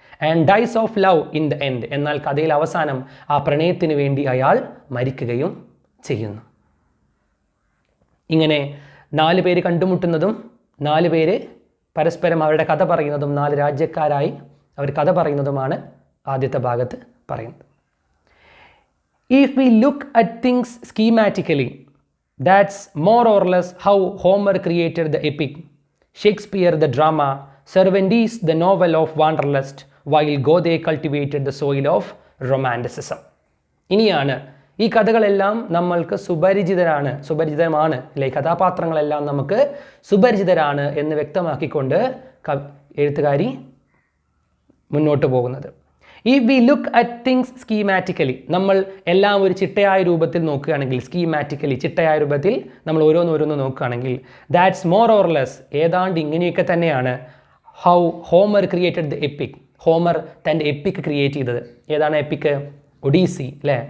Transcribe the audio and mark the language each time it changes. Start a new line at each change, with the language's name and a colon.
English: and dies of love in the end,
Malayalam: എന്നാൽ കഥയിൽ അവസാനം ആ പ്രണയത്തിന് വേണ്ടി അയാൾ മരിക്കുകയും ചെയ്യുന്നു. ഇങ്ങനെ 4 പേര് കണ്ടുമുട്ടുന്നതും 4 പേര് പരസ്പരം അവരുടെ കഥ പറയുന്നതും 4 രാജ്യക്കാരായി അവർ കഥ പറയുന്നതുമാണ് ആദ്യത്തെ ഭാഗത്ത് പറയുന്നത്.
English: If we look at things schematically, that's more or less how Homer created the epic, Shakespeare the drama, Cervantes the novel of wanderlust, while Goethe cultivated the soil of romanticism.
Malayalam: ഇനിയാണ് ഈ കഥകളെല്ലാം നമ്മൾക്ക് സുപരിചിതമാണ് അല്ലെ, കഥാപാത്രങ്ങളെല്ലാം നമുക്ക് സുപരിചിതരാണ് എന്ന് വ്യക്തമാക്കിക്കൊണ്ട് എഴുത്തുകാരി മുന്നോട്ട് പോകുന്നത്.
English: If we look at things schematically,
Malayalam: നമ്മൾ എല്ലാം ഒരു ചിട്ടയായ രൂപത്തിൽ നോക്കുകയാണെങ്കിൽ, സ്കീമാറ്റിക്കലി ചിട്ടയായ രൂപത്തിൽ നമ്മൾ ഓരോന്ന് നോക്കുകയാണെങ്കിൽ,
English: that's more or less,
Malayalam: ഏതാണ്ട് ഇങ്ങനെയൊക്കെ തന്നെയാണ്
English: how Homer created the epic,
Malayalam: Homer തൻ്റെ എപ്പിക് ക്രിയേറ്റ് ചെയ്തത്. ഏതാണ് എപ്പിക്? ഒഡീസി അല്ലേ.